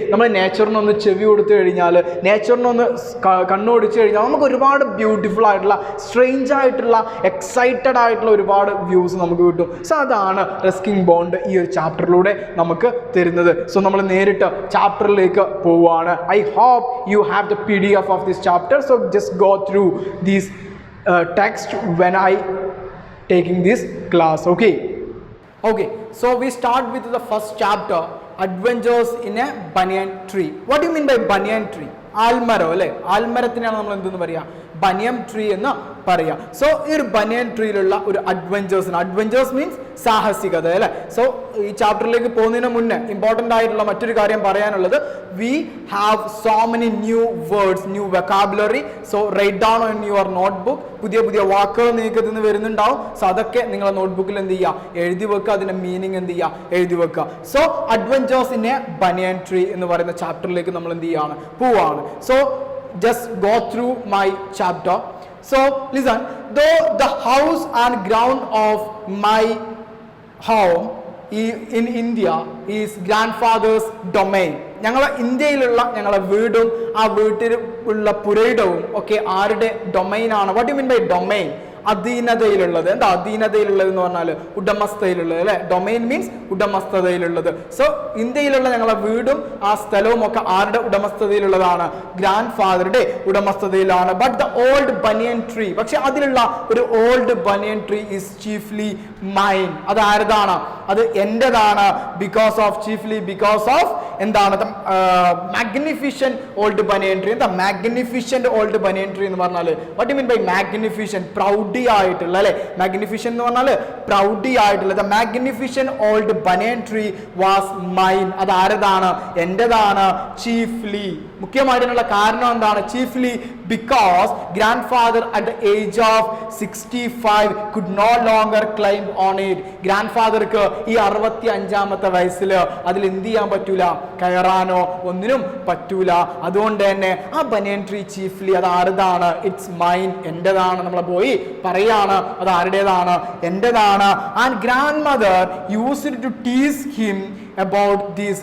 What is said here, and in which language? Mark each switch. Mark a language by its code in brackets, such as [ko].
[ml] നമ്മൾ നേച്ചറിനൊന്ന് ചെവി കൊടുത്തു കഴിഞ്ഞാൽ, നേച്ചറിനൊന്ന് കണ്ണോടിച്ച് കഴിഞ്ഞാൽ നമുക്ക് ഒരുപാട് ബ്യൂട്ടിഫുൾ ആയിട്ടുള്ള, സ്ട്രേഞ്ച് ആയിട്ടുള്ള, എക്സൈറ്റഡ് ആയിട്ടുള്ള ഒരുപാട് വ്യൂസ് നമുക്ക് കിട്ടും. സോ അതാണ് റസ്കിൻ ബോണ്ട് ഈ ഒരു ചാപ്റ്ററിലൂടെ നമുക്ക് തരുന്നത്. സോ നമ്മൾ നേരിട്ട് ചാപ്റ്ററിലേക്ക് പോവുകയാണ്. [en] I hope you have the PDF of this chapter. So just go through this text when I taking this class. Okay, so we start with the first chapter, Adventures in a Banyan Tree. What do you mean by Banyan Tree? [ml] ആൽമരം അല്ലേ? ആൽമരത്തിനാണ് നമ്മൾ എന്തെന്ന് പറയുക? ബനിയൻ tree എന്ന് പറയാം. So ഈ ഒരു ബനിയൻ ട്രീയിലുള്ള ഒരു adventures means സാഹസികത അല്ലെ. സോ ഈ ചാപ്റ്ററിലേക്ക് പോകുന്നതിന് മുന്നേ ഇമ്പോർട്ടൻ്റ് ആയിട്ടുള്ള മറ്റൊരു കാര്യം പറയാനുള്ളത്, [en] We have so many new words, new vocabulary. So write down on your notebook. [ml] പുതിയ പുതിയ വാക്കുകൾ നിങ്ങൾക്ക് ഇതിന് വരുന്നുണ്ടാവും. സോ അതൊക്കെ നിങ്ങളെ നോട്ട്ബുക്കിൽ എന്ത് ചെയ്യുക, എഴുതി വെക്കുക. അതിന്റെ മീനിങ് എന്ത് ചെയ്യുക, എഴുതി വെക്കുക. So adventures in A banian tree എന്ന് പറയുന്ന ചാപ്റ്ററിലേക്ക് നമ്മൾ എന്ത് ചെയ്യാണ്, പോവാണ്. [en] So just go through my chapter. So listen, though the house and ground of my home in India is grandfather's domain. [ml] ഞങ്ങളെ ഇന്ത്യയിലുള്ള ഞങ്ങളെ വീടും ആ വീട്ടിൽ ഉള്ള പുരയിടവും ഒക്കെ ആരുടെ ഡൊമൈൻ ആണ്? [en] What you mean by domain? [ml] അധീനതയിലുള്ളത്. എന്താ അധീനതയിലുള്ളത് എന്ന് പറഞ്ഞാൽ ഉടമസ്ഥയിലുള്ളത് അല്ലെ. Domain means ഉടമസ്ഥതയിലുള്ളത്. സോ ഇന്ത്യയിലുള്ള ഞങ്ങളെ വീടും ആ സ്ഥലവും ഒക്കെ ആരുടെ ഉടമസ്ഥതയിലുള്ളതാണ്? Grand ഫാദറുടെ ഉടമസ്ഥതയിലാണ്. [en] but the old banyan tree, [ml] പക്ഷെ അതിലുള്ള ഒരു [en] Old banyan tree is chiefly mine. [ml] അത് ആരതാണ്? അത് എന്റേതാണ്. ബിക്കോസ് ഓഫ് എന്താണ്? [en] Magnificent old banyan tree. [ml] എന്താ മാഗ്നിഫിഷ്യന്റ് ഓൾഡ് ബനിയൻ ട്രീ എന്ന് പറഞ്ഞാൽ? [en] What you mean by magnificent? [ml] പ്രൗഡി ആയിട്ടുള്ള അല്ലെ. മാഗ്നിഫിഷ്യന്റ് എന്ന് പറഞ്ഞാൽ പ്രൗഡി ആയിട്ടുള്ള. [en] The magnificent old banyan tree was mine. [ml] അത് ആരതാണ്? എന്റേതാണ്. ചീഫ്ലി. മുഖ്യമായിട്ടുള്ള കാരണം എന്താണ്? [en] Chiefly because grandfather at the age of 65 could no longer climb on it. [ml] ഗ്രാൻഡ്ഫാദർക്ക് ഈ 65-ാമത്തെ വയസ്സിൽ അതിൽ എന്ത് ചെയ്യാൻ പറ്റൂല, കയറാനോ ഒന്നിനും പറ്റൂല. അതുകൊണ്ട് തന്നെ ആ ബനിയൻ ട്രീ ചീഫ്ലി അത് ആരുതാണ്? [en] it's mine, [ml] എന്റേതാണ്. നമ്മളെ പോയി പറയാണ് അത് ആരുടേതാണ്? എന്റേതാണ്. [en] And grandmother used to tease him about this.